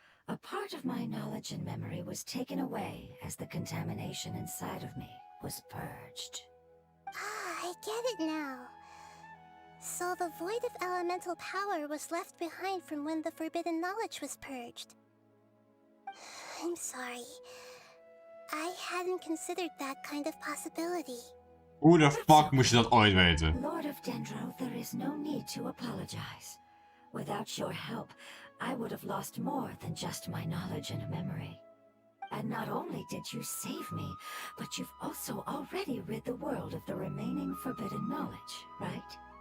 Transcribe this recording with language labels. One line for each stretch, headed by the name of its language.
English: A part of my knowledge and memory was taken away as the contamination inside of me was purged. Ah, I get it now. So the void of elemental power was left behind from when the forbidden knowledge was purged. I'm sorry. I hadn't considered that kind of possibility.
Dutch: Hoe de fuck moest je dat ooit weten?
English: Lord of Dendro, there is no need to apologize. Without your help, I would have lost more than just my knowledge and memory. And not only did you save me, but you've also already rid the world of the remaining forbidden knowledge, right?